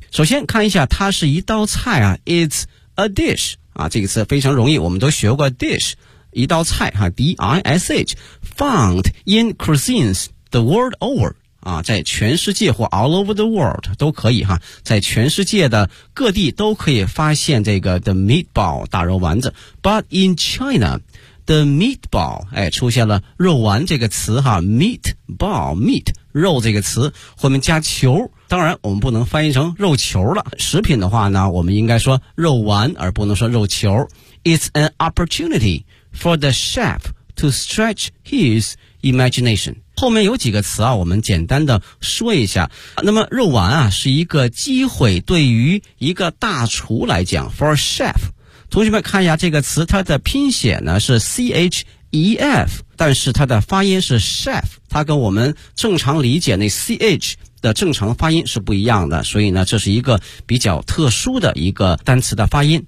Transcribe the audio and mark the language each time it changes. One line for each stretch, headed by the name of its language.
Chinese: 首先看一下，它是一道菜啊，
English: It's a dish
Chinese: 啊，这个词非常容易，我们都学过 dish， 一道菜啊， D-I-S-H
English: found in cuisines the world over
Chinese: 啊，在全世界或
English: all over the world
Chinese: 都可以哈，在全世界的各地都可以发现这个 the meatball 大肉丸子。
English: But in ChinaThe meatball，
Chinese: 哎，出现了肉丸这个词哈 ，meatball， meat， 肉这个词，后面加球，当然我们不能翻译成肉球了。食品的话呢，我们应该说肉丸，而不能说肉球。
English: It's an opportunity for the chef to stretch his imagination。
Chinese: 后面有几个词啊，我们简单的说一下。那么肉丸啊，是一个机会，对于一个大厨来讲 ，
English: for a chef。
Chinese: 同学们看一下这个词，它的拼写呢是 C-H-E-F， 但是它的发音是 chef， 它跟我们正常理解那 C-H 的正常发音是不一样的，所以呢这是一个比较特殊的一个单词的发音。